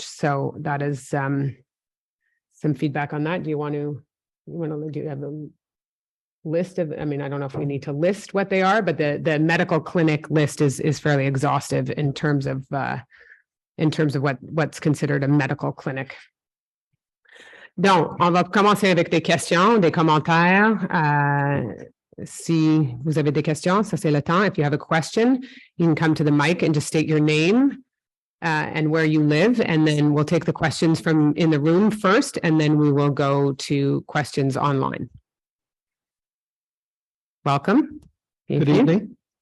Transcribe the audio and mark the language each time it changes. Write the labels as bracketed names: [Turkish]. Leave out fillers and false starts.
[English] So that is some feedback on that. Do you have a list of, I don't know if we need to list what they are, but the medical clinic list is fairly exhaustive in terms of what's considered a medical clinic. [French] Donc, on va commencer avec des questions, des commentaires. Si vous avez des questions, ça c'est le temps. [English] If you have a question, you can come to the mic and just state your name and where you live, and then we'll take the questions from in the room first, and then we will go to questions online. Welcome. Good evening.